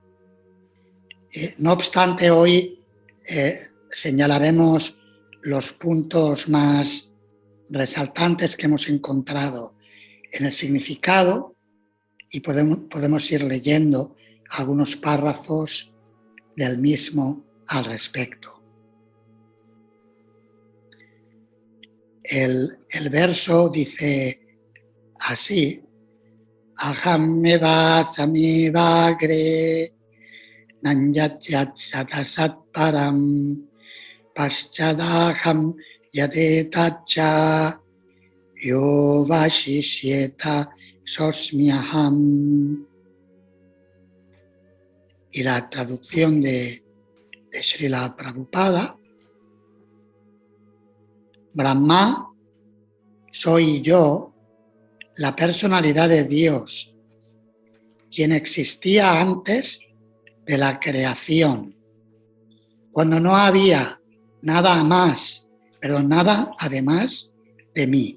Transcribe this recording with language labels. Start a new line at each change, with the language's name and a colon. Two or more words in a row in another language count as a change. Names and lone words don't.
Spanish: No obstante, hoy señalaremos los puntos más resaltantes que hemos encontrado en el significado y podemos ir leyendo algunos párrafos del mismo al respecto. El verso dice así:
Sanskrit: अहम् एव समिवग्रे नान्यत् यत् सतसत् परम् पश्चदहम् यदेतच यो वशिष्येत सोस्म्यहम्.
Spanish: Y la traducción de Srila Prabhupada: Brahma, soy yo, la personalidad de Dios, quien existía antes de la creación, cuando no había nada más, nada además de mí.